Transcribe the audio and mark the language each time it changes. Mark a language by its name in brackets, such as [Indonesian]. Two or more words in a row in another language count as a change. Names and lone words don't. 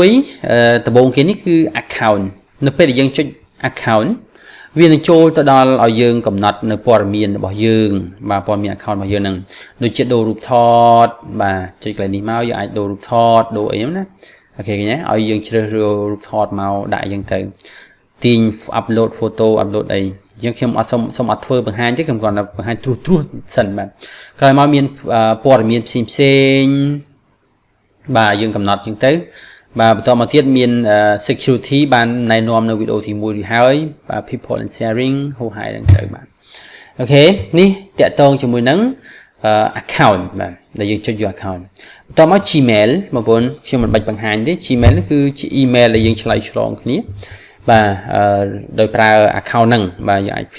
[Khmer] 1 ដំបូងគេនេះគឺ account នៅពេលដែលយើងចុច account វានឹងចូលទៅដល់ឲ្យយើងកំណត់នៅព័ត៌មានរបស់យើងបាទព័ត៌មាន account របស់យើងនឹងដូចជាដូររូបថតបាទចុចកន្លែងនេះមកយើងអាចដូររូបថតដូរអីណាអូខេឃើញទេឲ្យយើងជ្រើសរើសរូបថតមកដាក់អញ្ចឹងទៅទាញ [English] upload photo upload [Khmer] អីយើងខ្ញុំអត់សូមអត់ធ្វើបង្ហាញទេខ្ញុំគ្រាន់តែបង្ហាញត្រួសសិនបាទក្រោយមកមានព័ត៌មានផ្សេងបាទយើងកំណត់អញ្ចឹងទៅបាទបន្តមកទៀតមាន security បានណែនាំនៅវីដេអូទី1នេះហើយបាទ [English] people and sharing [Khmer] ហូរហើយហ្នឹងទៅបាទអូ ខេនេះតាក់ទងជាមួយនឹង account បាទដែលយើងចុចយក account បន្តមក Gmail បងប្អូនខ្ញុំមិនបាច់បង្ហាញទេ Gmail នេះគឺជា email ដែលយើងឆ្លើយឆ្លងគ្នាបាទដោយប្រើ account ហ្នឹងបាទយើងអាច